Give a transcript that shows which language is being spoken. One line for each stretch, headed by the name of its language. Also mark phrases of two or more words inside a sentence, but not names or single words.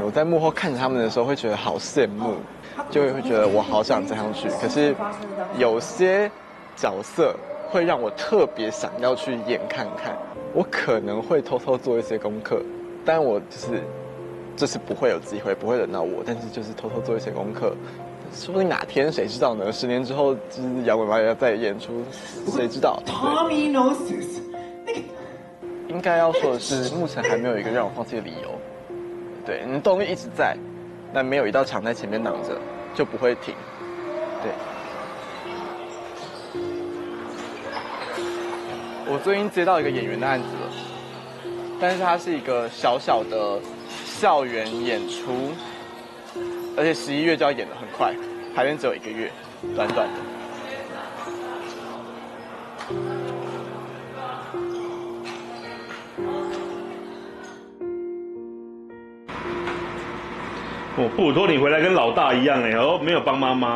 Chinese: 我在幕後看着他們的時候，會覺得好羨慕。就會覺得我好想這樣去，可是有些角色會讓我特別想要去演看看。我可能會偷偷做一些功課，但我就是不會有機會，不會輪到我，但是就是偷偷做一些功課。說不定哪天誰知道呢？10年之後，就是搖滾媽要再演出，誰知道 ？
English: Tommy knows this。
Chinese: 應該要說的是，目前還沒有一個讓我放棄的理由。對，你動力一直在。但沒有一道牆在前面擋着，就不會停。對。我最近接到一個演員的案子了，但是它是一個小小的校園演出，而且11月就要演得很快，排練只有1個月，短短的。布鲁托你回来跟老大一样没有帮妈妈。